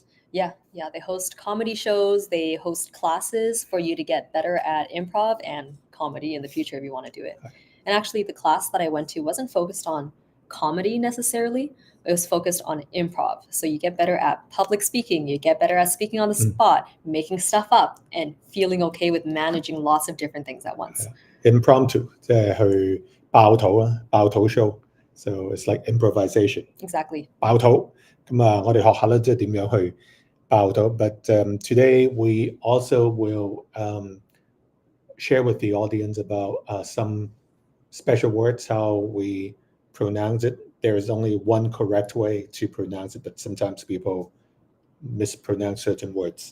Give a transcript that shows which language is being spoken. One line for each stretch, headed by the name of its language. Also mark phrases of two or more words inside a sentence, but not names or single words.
English: Yeah, they host comedy shows, they host classes for you to get better at improv and comedy in the future if you want to do it. And actually the class that I went to wasn't focused on comedy necessarily, it was focused on improv. So you get better at public speaking, you get better at speaking on the spot, making stuff up, and feeling okay with managing lots of different things at once. Impromptu,
Cantonese: 即係去爆肚 show.
English: So it's like improvisation. Exactly.
Cantonese: 爆肚咁我哋學下咧，即係點樣去爆肚。
English: But today we also will share with the audience about some special words, how we pronounce it. There is only one correct way to pronounce it, but sometimes people mispronounce certain words.